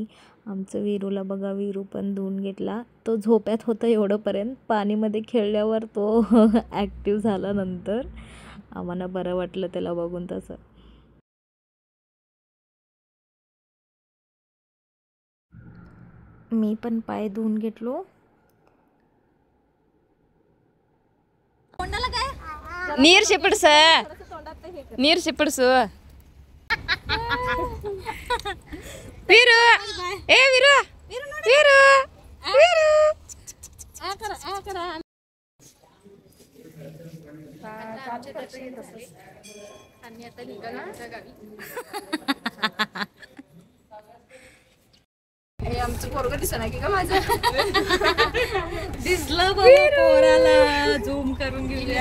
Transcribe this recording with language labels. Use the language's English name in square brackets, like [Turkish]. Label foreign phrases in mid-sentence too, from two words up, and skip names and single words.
[Marathi] आमचं विरूला बघा, विरू पण धुवून घेतला. तो झोप्यात होता एवढंपर्यंत, पाणीमध्ये खेळल्यावर तो ॲक्टिव्ह झाला. नंतर आम्हाला बरं वाटलं त्याला बघून तसं. मी पण पाय धुवून घेतलो. [Kannada] ನೀರ್ ಸಿಪ್ಪಡ್ಸ ನೀರ್ ಸಿಪ್ಪಡ್ಸು ವೀರು ಏ ವೀರು ವೀರು ವೀರು [Marathi] आणि आता निघाला गावी. हे आमचं पोरग दिसत नाही की का माझं दिसलं पोराला. झूम करून घेऊया.